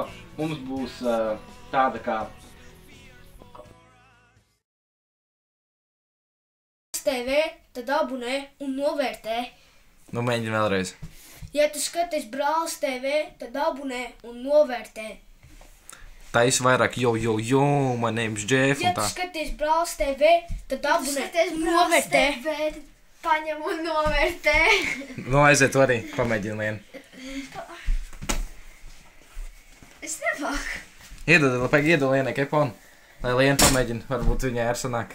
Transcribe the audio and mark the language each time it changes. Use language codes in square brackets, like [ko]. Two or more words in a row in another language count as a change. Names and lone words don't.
[lv] Mums būs tāda kā TV, tad abonē un novērtē. Nu, mēģini vēlreiz. Ja tu skaties Brālis TV, tad abonē un novērtē. Taisi vairāk jo, [en] my name's Jeff [lv] Ja un tu tā. skaties Brālis TV, tad abonē un novērtē. Paņem un novērtē. Nu, aiziet tu arī, pamēģini Lienu. Es nevāku. Iedod Lienai keponu, lai Liena pamēģina, varbūt viņai ar sanāk.